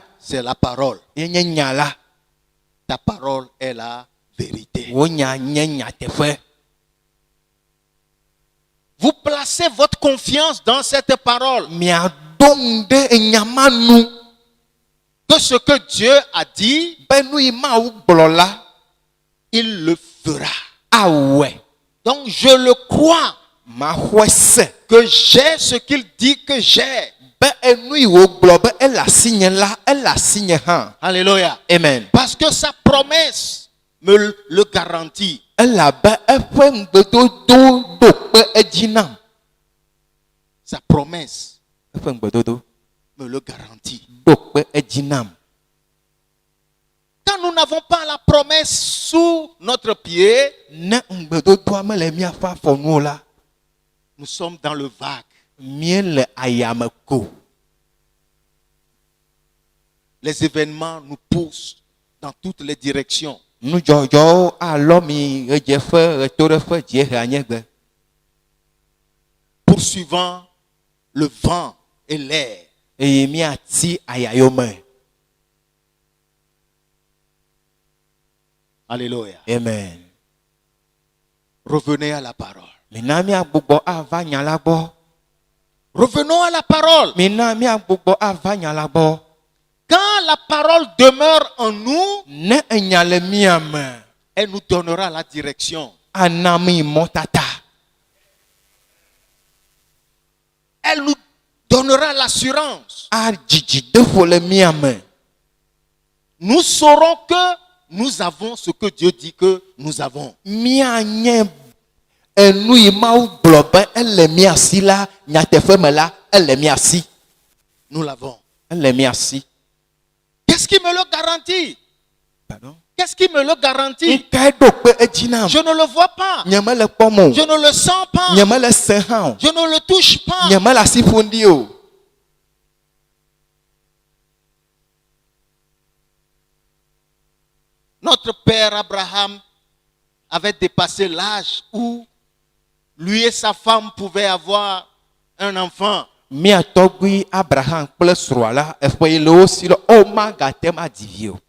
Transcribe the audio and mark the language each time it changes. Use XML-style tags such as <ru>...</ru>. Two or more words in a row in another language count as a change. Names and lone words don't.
<fr>c'est la parole.</fr> <ee>ye nye nya la.</ee> <fr>Ta parole est la vérité.</fr> <ee>Wò nya nye nyateƒe.</ee> <fr>Vous placez votre confiance dans cette parole.</fr> <ee>Mia do ŋu ɖe enya ma nu.</ee> <fr>Que ce que Dieu a dit,</fr> <ee>Be nu yi Mawu gblɔ la,</ee> <fr>il le fera.</fr> <ee>awɔe.</ee> <fr>Donc je le crois</fr> <ee>Maxɔe se.</ee> <fr>que j'ai ce qu'il dit que j'ai.</fr> <ee>Be enu yi wògblɔ be ele asinye la, ele asinye hã.</ee> <fr>Alléluia. Amen. Parce que sa promesse me le garantit.</fr> <ee>Elabe eƒe ŋugbedodo ɖo kpe edzi nam.</ee> <fr>Sa promesse</fr> <ee>Eƒe ŋugbedodo</ee> <fr>me le garantit.</fr> <ee>ɖo kpe edzi nam.</ee> <fr>Quand nous n'avons pas la promesse sous notre pied,</fr> <ee>Ne ŋugbedodoa mele miaƒe afɔnuwo la,</ee> <fr>nous sommes dans le vague.</fr> <ee>míele ayame ko.</ee> <fr>Les événements nous poussent dans toutes les directions.</fr> <ee>Nudzɔdzɔwo alɔ mi ɣedzeƒe, ɣetoɖeƒe, dziehe, anyigbe.</ee> <fr>Poursuivant le vent et l'air.</fr> <ee>Eye miati ayayome.</ee> <fr>Alléluia. Amen. Revenez à la parole.</fr> <ee>Mina miagbugbɔ ava nya la gbɔ.</ee> <fr>Revenons à la parole.</fr> <ee>Mina miagbugbɔ ava nya la gbɔ.</ee> <fr>Quand la parole demeure en nous,</fr> <ee>Ne enya le mia me,</ee> <fr>elle nous donnera la direction.</fr> <ee>ana mi mɔtata.</ee> <fr>Elle nous donnera l'assurance.</fr> <ee>Adzidzideƒo le mia me.</ee> <fr>Nous saurons que nous avons ce que Dieu dit que nous avons.</fr> <ee>Mianye enu yi Mawu gblɔ be ele mia si la, nyateƒe me la, ele mia si.</ee> <fr>Nous l'avons.</fr> <ee>Ele mia si.</ee> <fr>Qu'est-ce qui me le garantit? Pardon? Qu'est-ce qui me le garantit?</fr> <ee>Ŋkae ɖo kpe edzi nam.</ee> <fr>Je ne le vois pas.</fr> <ee>Nye mele kpɔm o.</ee> <fr>Je ne le sens pas.</fr> <ee>Nye mele se hã o.</ee> <fr>Je ne le touche pas.</fr> <ee>Nye mele asi ƒom ɖi o.</ee> <fr>Notre père Abraham avait dépassé l'âge où lui et sa femme pouvaient avoir un enfant.</fr> <ee>Mia tɔgbui Abraham kple srɔ̃a la, eƒe yi le wo si le o magate ma dzi vi o.</ee>